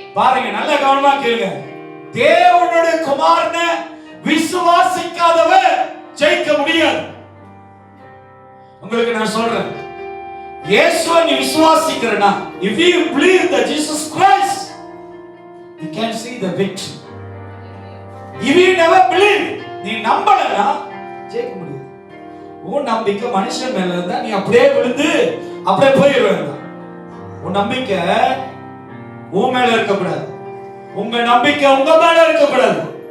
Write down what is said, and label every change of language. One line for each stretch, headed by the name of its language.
Tamil: பாருங்க, நல்ல கவனமா கேளுங்க. தேவனுடைய குமாரனை விசுவாசிக்காதவர் ஜெயிக்க முடியாது. உங்களுக்கு நான் சொல்றேன், இயேசுவை நீ விசுவாசிக்கிறனா,
English: if you believe that Jesus Christ, you can see the victory. If you never believe,
Tamil: நீ நம்பலனா ஜெயிக்க முடியாது. உன் நம்பிக்கை மனுஷன் மேல இருந்தா நீ அப்படியே விழுந்து அப்படியே போயிடுவேன். உன் நம்பிக்கை உன் மேல இருக்கக்கூடாது. உங்க நம்பிக்கை உங்க மேல இருக்கக்கூடாது.